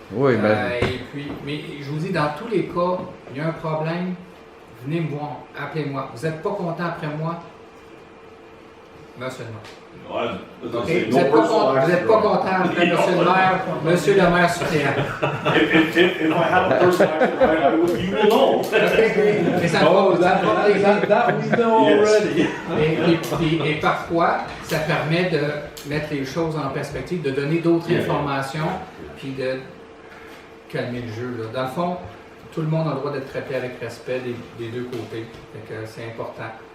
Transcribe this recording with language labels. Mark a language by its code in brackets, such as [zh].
[fr] Oui, et puis, mais je vous dis, dans tous les cas, il y a un problème, venez me voir, appelez-moi. Vous n'êtes pas content après moi, monsieur le maire. Okay. Vous n'êtes pas content après monsieur le maire, monsieur le maire suppléant. [en] If I have a personal action, you will know. That we know already. [fr] Et parfois, ça permet de mettre les choses en perspective, de donner d'autres informations, puis de calmer le jeu. Là. Dans le fond, tout le monde a le droit d'être traité avec respect des deux côtés. C'est important.